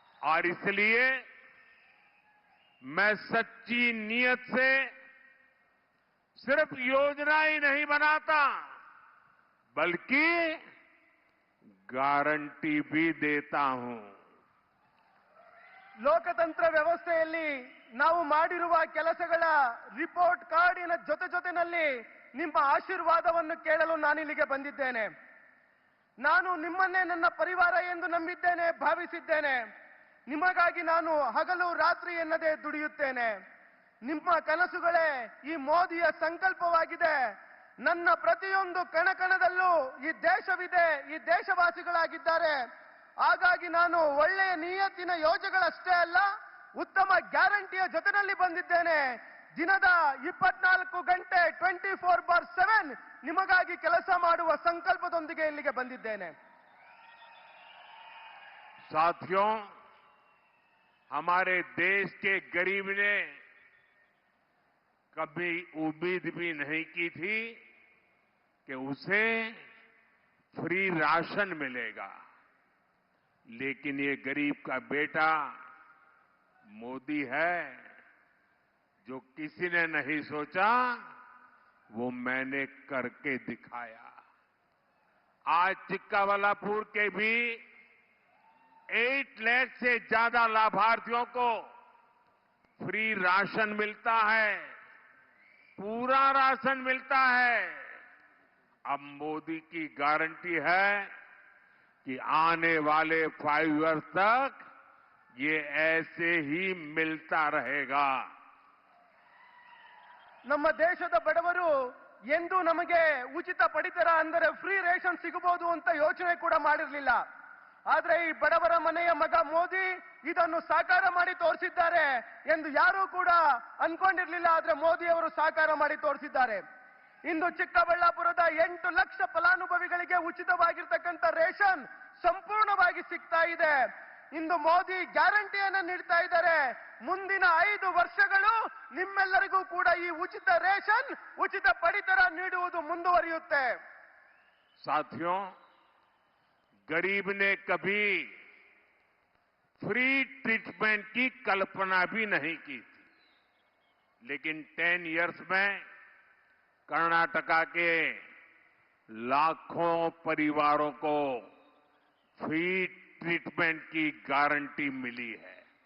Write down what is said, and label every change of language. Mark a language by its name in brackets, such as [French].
[Hindi] और इसलिए मैं सच्ची नीयत से सिर्फ योजना ही नहीं बनाता, बल्कि गारंटी भी देता हूं। [Kannada] ಲೋಕತಂತ್ರ ವ್ಯವಸ್ಥೆಯಲ್ಲಿ ನಾವು ಮಾಡಿರುವ ಕೆಲಸಗಳ ರಿಪೋರ್ಟ್ ಕಾರ್ಡಿನ ಜೊತೆನಲ್ಲಿ ನಿಮ್ಮ ಆಶೀರ್ವಾದವನ್ನು ಕೇಳಲು ನಾನಿಲ್ಲಿಗೆ ಬಂದಿದ್ದೇನೆ. ನಾನು ನಿಮ್ಮನ್ನೇ ನನ್ನ ಪರಿವಾರ ಎಂದು ನಂಬಿದ್ದೇನೆ, ಭಾವಿಸಿದ್ದೇನೆ. ನಿಮಗಾಗಿ ನಾನು ಹಗಲು ರಾತ್ರಿ ಎನ್ನದೇ ದುಡಿಯುತ್ತೇನೆ. ನಿಮ್ಮ ಕನಸುಗಳೇ ಈ ಮೋದಿಯ ಸಂಕಲ್ಪವಾಗಿದೆ. ನನ್ನ ಪ್ರತಿಯೊಂದು ಕಣಕಣದಲ್ಲೂ ಈ ದೇಶವಿದೆ, ಈ ದೇಶವಾಸಿಗಳಾಗಿದ್ದಾರೆ. ಹಾಗಾಗಿ ನಾನು ಒಳ್ಳೆಯ ನಿಯತ್ತಿನ ಯೋಜನೆಗಳಷ್ಟೇ ಅಲ್ಲ, ಉತ್ತಮ ಗ್ಯಾರಂಟಿಯ ಜೊತೆಯಲ್ಲಿ ಬಂದಿದ್ದೇನೆ. ದಿನದ 24 ಗಂಟೆ 24/7 ನಿಮಗಾಗಿ ಕೆಲಸ ಮಾಡುವ ಸಂಕಲ್ಪದೊಂದಿಗೆ ಇಲ್ಲಿಗೆ ಬಂದಿದ್ದೇನೆ. [Hindi] साथियों, हमारे देश के गरीब ने कभी उम्मीद भी नहीं की थी कि उसे फ्री राशन मिलेगा। लेकिन ये गरीब का बेटा मोदी है, जो किसी ने नहीं सोचा वो मैंने करके दिखाया। आज चिक्काबल्लापुर के भी 8 लाख से ज्यादा लाभार्थियों को फ्री राशन मिलता है, पूरा राशन मिलता है। अब मोदी की गारंटी है कि आने वाले 5 इयर्स तक ये ऐसे ही मिलता रहेगा। [Kannada] ನಮ್ಮ ದೇಶದ ಬಡವರು ಎಂದು ನಮಗೆ ಉಚಿತ ಪಡಿತರ ಅಂದರೆ ಫ್ರೀ ರೇಷನ್ ಸಿಗಬಹುದು ಅಂತ ಯೋಚನೆ ಕೂಡ ಮಾಡಿರಲಿಲ್ಲ. ಆದ್ರೆ ಈ ಬಡವರ ಮನೆಯ ಮಗ ಮೋದಿ ಇದನ್ನು ಸಾಕಾರ ಮಾಡಿ ತೋರಿಸಿದ್ದಾರೆ ಎಂದು ಯಾರೂ ಕೂಡ ಅನ್ಕೊಂಡಿರಲಿಲ್ಲ. ಆದ್ರೆ ಮೋದಿ ಅವರು ಸಾಕಾರ ಮಾಡಿ ತೋರಿಸಿದ್ದಾರೆ. ಇಂದು ಚಿಕ್ಕಬಳ್ಳಾಪುರದ 8 ಲಕ್ಷ ಫಲಾನುಭವಿಗಳಿಗೆ ಉಚಿತವಾಗಿರ್ತಕ್ಕಂಥ ರೇಷನ್ ಸಂಪೂರ್ಣವಾಗಿ ಸಿಗ್ತಾ ಇದೆ. ಇಂದು ಮೋದಿ ಗ್ಯಾರಂಟಿಯನ್ನು ನೀಡ್ತಾ ಇದ್ದಾರೆ. ಮುಂದಿನ 5 ವರ್ಷಗಳು ನಿಮ್ಮೆಲ್ಲರಿಗೂ ಕೂಡ ಈ ಉಚಿತ ರೇಷನ್, ಉಚಿತ ಪಡಿತರ ನೀಡುವುದು ಮುಂದುವರಿಯುತ್ತೆ. [Hindi] साथियों, गरीब ने कभी फ्री ट्रीटमेंट की कल्पना भी नहीं की थी, लेकिन 10 इयर्स में कर्नाटका के लाखों परिवारों को फ्री ट्रीटमेंट की गारंटी मिली है।